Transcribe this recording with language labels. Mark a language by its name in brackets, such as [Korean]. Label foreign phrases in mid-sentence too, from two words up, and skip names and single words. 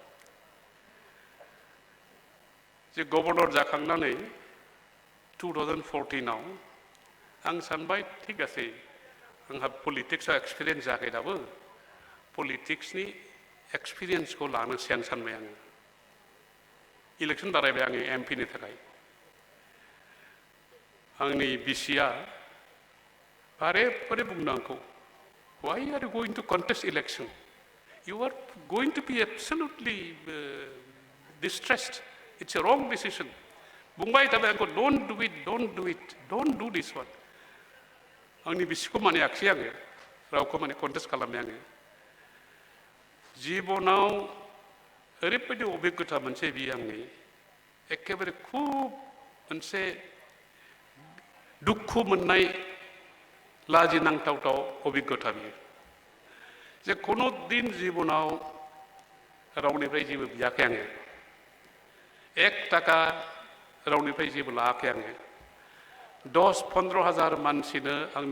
[Bodo] जे गभर्नर जाखांनानै 2014आव आं सानबाय ठीक आसे आंहा पलिटिक्सआव एक्सपिरियेन्स जायाखै दाबो पलिटिक्सनि एक्सपिरियेन्सखौ लानोसै आं सानबाय आङो इलेक्सन बारायबाय आङो एमपिनि थाखाय आंनि बिसिया बारे बारे बुंदों आंखौ [English] why are you going to contest election you are going to be absolutely distressed it's a wrong decision [Bodo] बुंबाय थाबाय आंखौ [English] don't do this one [Bodo] आंनि बिसिखौ मानियाखिसै आङो रावखौ माने कन्टेस्ट खालामबाय आङो जिबनाव ओरैबायदि अभिज्ञता मोनसे बियो आंनि एखेबारे खुब मोनसे दुखु मोननाय लाजिनांथावथाव अभिज्ञता बियो जे खुनु दिन जिबनाव रावनिफ्राय जेबो बियाखै आङो 1 थाखा रावनिफ्राय जेबो लायाखै आङो 10-15 हाजार मानसिनो आंनि